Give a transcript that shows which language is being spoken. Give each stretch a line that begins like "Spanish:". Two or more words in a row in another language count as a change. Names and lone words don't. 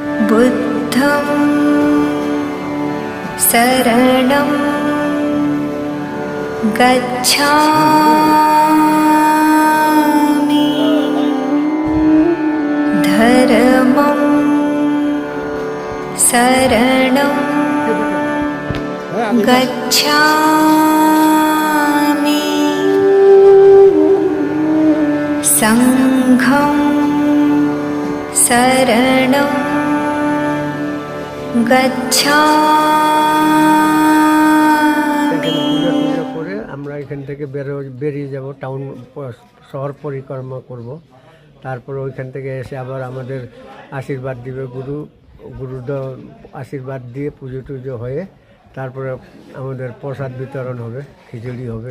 Sanskrit: बुद्धं शरणं गच्छामि धर्मं शरणं गच्छामि संघं शरणं গচ্ছামি।
Bangla: করে আমরা এখান থেকে বেরিয়ে যাব, টাউন শহর পরিক্রমা করব। তারপরে ওইখান থেকে এসে আবার আমাদের আশীর্বাদ দিবে গুরুদেব আশীর্বাদ দিয়ে পুজো টুজো হয়ে তারপরে আমাদের প্রসাদ বিতরণ হবে, খিচুড়ি হবে।